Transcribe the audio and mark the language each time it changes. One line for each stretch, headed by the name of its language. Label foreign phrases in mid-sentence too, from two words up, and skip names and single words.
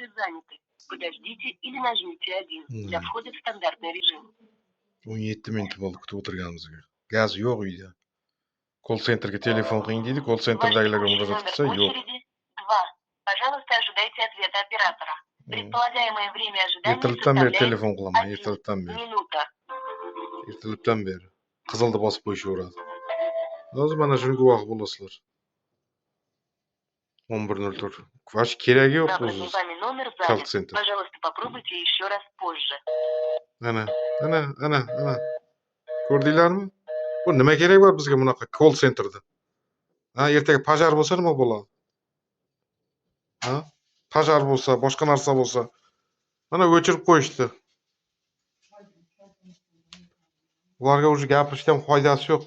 Russian: заняты. Подождите или нажмите 1 для входа в стандартный режим.
Uzbek: 17 minut bo'ldi kutib o'tirganimizga. Gaz yo'q uyda. Call centerga telefon qiling deydi, call centerdagilarga murojaat qilsa yo'q.
Russian: 2. Пожалуйста, ожидайте ответа оператора. Предполагаемое время ожидания
Uzbek: Ertalabdan beri
Russian: составляет
Uzbek: telefon qilaman,
Russian: 1
Uzbek: ertalabdan beri.
Russian: minuta.
Uzbek: Ertalabdan beri. Qizilni bosib qo'yishaveradi. Hozir mana shuni guvohi bo'lasizlar. 11:04. Vash keragi yo'q o'zi.
Russian: Набранный вами номер
Uzbek: Call
Russian: занят.
Uzbek: center.
Russian: Пожалуйста, попробуйте еще раз позже.
Uzbek: Ana. Ko'rdinglarmi? Bu nima kerak bor bizga bunaqa call centerda? Ha, ertaga pajar bo'lsa nima bo'ladi? Ha? Pajar bo'lsa, boshqa narsa bo'lsa, mana o'chirib qo'yishdi. Ularga o'zi gapirishdan foydasi yo'q.